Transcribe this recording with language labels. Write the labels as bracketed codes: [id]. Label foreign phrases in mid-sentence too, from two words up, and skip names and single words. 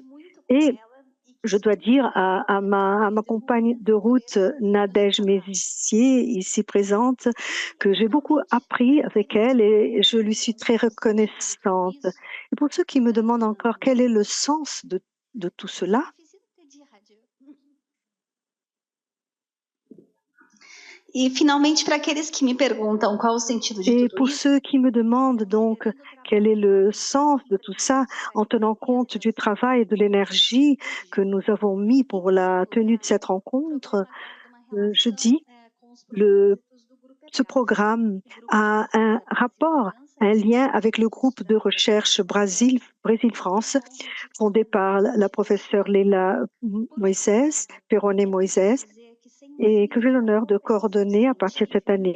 [fr] Et je dois dire à ma compagne de route, Nadège Mézissier, ici présente, que j'ai beaucoup appris avec elle et je lui suis très reconnaissante. Et pour ceux qui me demandent encore quel est le sens de tout cela, [pt] E finalmente, para aqueles que me perguntam qual o sentido de [fr] et [pt] tudo [fr] pour [pt] isso, [fr] ceux qui me demandent donc quel est le sens de tout ça, en tenant compte du travail et de l'énergie que nous avons mis pour la tenue de cette rencontre, je dis ce programme a un rapport, un lien avec le groupe de recherche Brésil-France, fondé par la professeure Leila Moisés, Perrone Moisés, et que j'ai l'honneur de coordonner à partir de cette année.